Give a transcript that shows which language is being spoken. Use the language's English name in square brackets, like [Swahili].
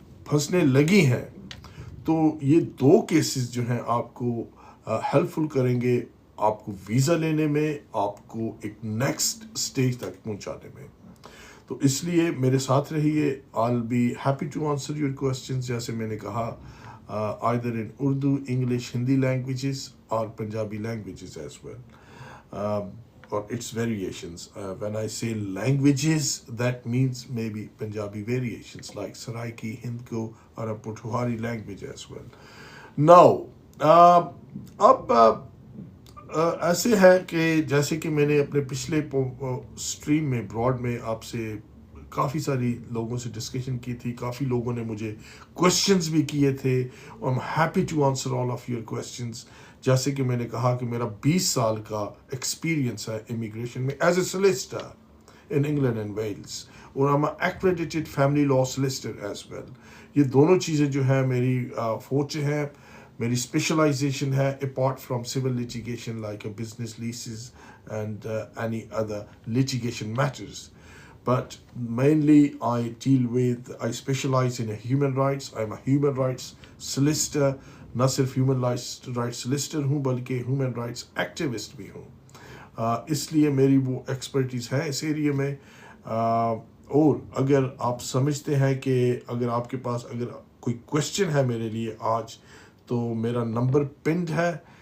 [Hindi] फंसने लगी हैं, तो ये दो केसेस जो हैं आपको हेल्पफुल करेंगे आपको वीज़ा लेने में, आपको एक नेक्स्ट स्टेज तक पहुंचाने में. तो इसलिए मेरे साथ रहिए. [English] I will be happy to answer your questions. [Hindi] जैसे मैंने कहा [English] either in [Hindi] Urdu, English, Hindi languages और Punjabi languages [English] As well or its variations. When I say languages, that means maybe Punjabi variations like Saraiki, Hindko or a Potwari language as well. Now, [Hindi] अब ऐसे है कि जैसे कि मैंने अपने पिछले स्ट्रीम में ब्रॉड में आपसे काफ़ी सारी लोगों से डिस्कशन की थी, काफ़ी लोगों ने मुझे क्वेश्चंस भी किए थे. [English] I am happy to answer all of your questions. [Hindi] जैसे कि मैंने कहा कि मेरा 20 साल का एक्सपीरियंस है इमिग्रेशन में [English] as a solicitor in England and Wales [Hindi] और [English] I am accredited family law solicitor as well. [Hindi] ये दोनों चीज़ें जो है मेरी फोर्टे हैं, मेरी स्पेशलाइजेशन है [English] Apart from civil litigation like a business leases and any other litigation matters. But mainly I specialize in human rights. I'm a human rights solicitor. [Hindi] न सिर्फ human rights solicitor हूँ बल्कि human rights activist भी हूँ. इसलिए मेरी वो expertise है इस एरिया में. और अगर आप समझते हैं कि अगर आपके पास अगर कोई क्वेश्चन है मेरे लिए आज, तो मेरा नंबर पिंड है.